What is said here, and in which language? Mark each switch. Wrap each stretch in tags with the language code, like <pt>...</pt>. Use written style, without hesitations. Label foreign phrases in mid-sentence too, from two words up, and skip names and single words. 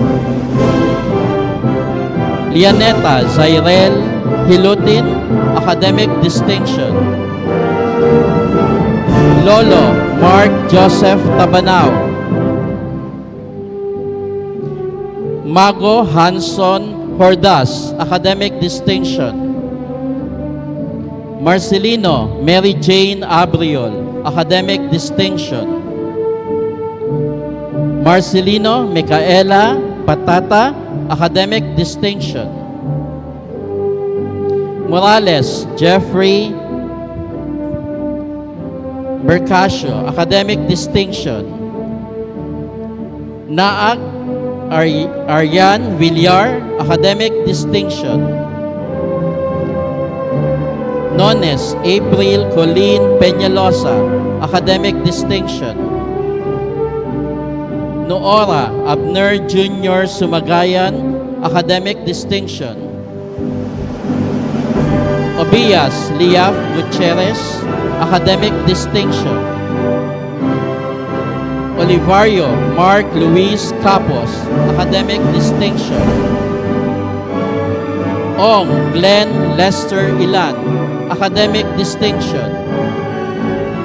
<en>Lianeta Zairel Hilutin, Academic Distinction. Lolo Mark Joseph Tabanao. Mago Hanson Hordas, Academic Distinction. Marcelino Mary Jane Abriol, Academic Distinction. Marcelino Micaela Patata, Academic Distinction. Morales Jeffrey Bercasio, Academic Distinction. Naag Aryan Villar, Academic Distinction. Nones April Colleen Peñalosa, Academic Distinction. Noora Abner Jr. Sumagayan, Academic Distinction. Obias Liaf Gutierrez, Academic Distinction. Olivario Mark Luis Capos, Academic Distinction. Ong Glenn Lester Ilan, Academic Distinction.</en>